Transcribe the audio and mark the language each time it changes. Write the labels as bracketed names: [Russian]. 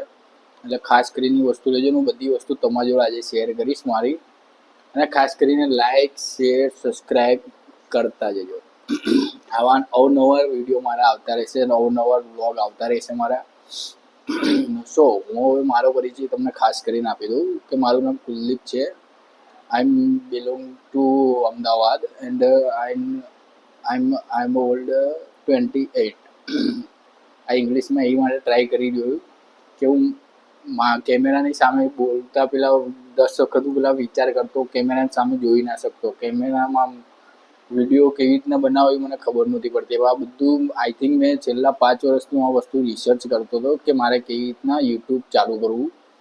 [Gujarati] એટલે ખાસ કરીને વસ્તુ લેજો. હું બધી વસ્તુ તમારી જોડે આજે શેર કરીશ મારી, અને ખાસ કરીને લાઇક, શેર, સબસ્ક્રાઈબ કરતા જજો. આવા અવનવા વિડીયો મારા આવતા રહેશે, અવનવા વ્લોગ આવતા રહેશે મારા. સો હું હવે મારો પરિચય તમને ખાસ કરીને આપી દઉં કે મારું નામ કુલદીપ છે. [English] I'm belong to Ahmedabad and I'm old 28. [Gujarati] આ ઇંગ્લિશમાં એ માટે ટ્રાય કરી રહ્યો કે હું કેમેરાની સામે બોલતા પેલા 10 વખત હું પેલા વિચાર કરતો, કેમેરાની સામે જોઈ ના શકતો, કેમેરામાં વિડીયો કેવી રીતના બનાવવી મને ખબર નહોતી પડતી. આ બધું [English] I think [Gujarati] મેં છેલ્લા 5 વર્ષથી આ વસ્તુ રિસર્ચ કરતો હતો કે મારે કેવી રીતના યુટ્યુબ ચાલુ કરવું.